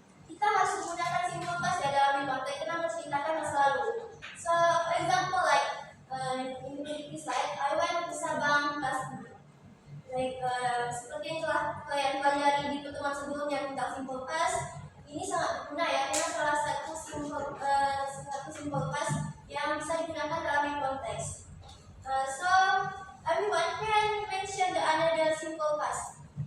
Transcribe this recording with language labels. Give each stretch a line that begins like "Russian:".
Indonesian: Kita harus menggunakan simple past ya dalam konteks kita menceritakan masa lalu.
English: So, for example, like in this slide, I went to Sabang last month.
Indonesian: Like seperti yang telah kalian pelajari di pertemuan sebelumnya tentang simple past, ini sangat berguna ya karena salah satu simple past yang bisa digunakan dalam konteks.
English: So everyone can mention the another simple past.